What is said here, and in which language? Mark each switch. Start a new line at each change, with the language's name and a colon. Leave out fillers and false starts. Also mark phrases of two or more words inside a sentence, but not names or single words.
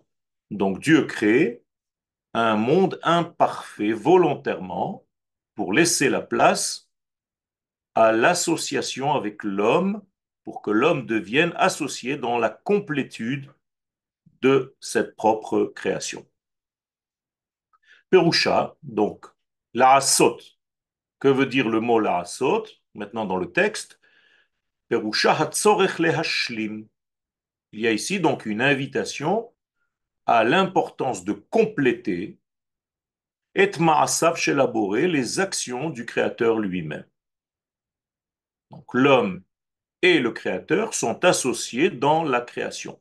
French: Donc Dieu crée un monde imparfait volontairement pour laisser la place à l'association avec l'homme pour que l'homme devienne associé dans la complétude de cette propre création.
Hebrew: Perusha, donc, לעשות.
French: Que veut dire le mot
Hebrew: la asot?
French: Maintenant dans le texte,
Hebrew: פירושה הצורך להשלים.
French: Il y a ici donc une invitation à l'importance de compléter et
Hebrew: ma'asav shelaboré,
French: les actions du Créateur lui-même. Donc l'homme et le Créateur sont associés dans la création.